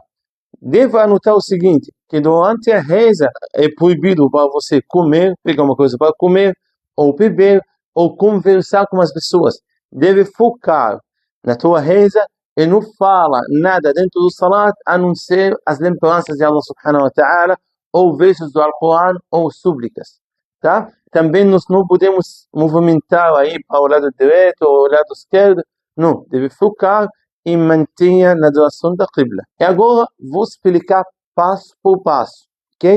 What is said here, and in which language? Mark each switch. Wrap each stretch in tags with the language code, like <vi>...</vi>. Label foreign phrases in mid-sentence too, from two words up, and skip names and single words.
<pt>Deva anotar o seguinte, que durante a reza é proibido para você comer, pegar uma coisa para comer, ou beber, ou conversar com as pessoas. Deve focar na tua reza e não fala nada dentro do salat, a não ser as lembranças de Allah</pt> <ar>سبحانه وتعالى,</ar> <pt>ou versos do Alcorão, ou súplicas. Tá? Também nós não podemos movimentar aí para o lado direito ou o lado esquerdo. Não, deve focar e mantenha na direção da Qibla. E agora vou explicar passo por passo, ok?</pt>